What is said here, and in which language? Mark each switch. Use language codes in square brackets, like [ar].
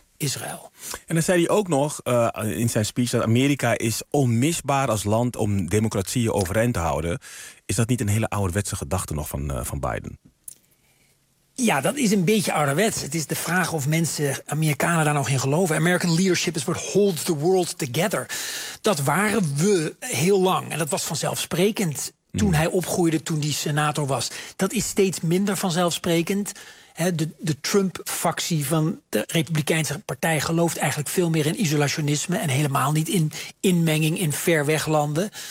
[nl] Israël. En dan zei hij ook nog in zijn speech dat Amerika is onmisbaar als land om democratieën overeind te houden. Is dat niet een hele ouderwetse gedachte nog van Biden? Ja, dat is een beetje ouderwets. Het is de vraag of mensen, Amerikanen, daar nog in geloven. [en] American leadership is what holds the world together. [nl] Dat waren we heel lang. En dat was vanzelfsprekend toen hij opgroeide, toen die senator was. Dat is steeds minder vanzelfsprekend. De Trump-factie van de Republikeinse Partij gelooft eigenlijk veel meer in isolationisme en helemaal niet in inmenging in ver weg landen.